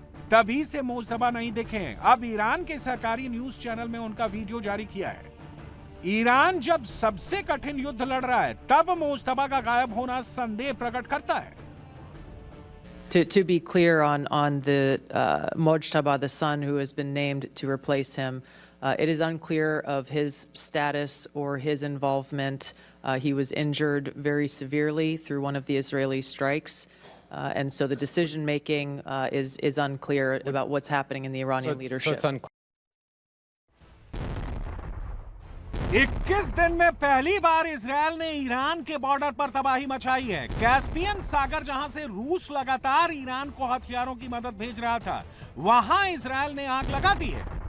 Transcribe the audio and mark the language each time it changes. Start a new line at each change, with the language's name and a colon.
Hindi: तभी से मुस्तफा नहीं दिखे हैं। अब ईरान के सरकारी न्यूज चैनल में उनका वीडियो जारी किया है। ईरान जब सबसे कठिन युद्ध लड़ रहा है तब मुस्तफा का गायब होना संदेह प्रकट करता है।
English: To be clear on the Mojtaba, the son who has been named to replace him, it is unclear of his status or his involvement. He was injured very severely through one of the Israeli strikes, and so the decision making is unclear about what's happening in the Iranian leadership.
Hindi: 21 दिन में पहली बार Israel ने Iran के border पर तबाही मचाई है। Caspian सागर, जहां से रूस लगातार ईरान को हथियारों की मदद भेज रहा था, वहां इजरायल ने आग लगा दी है।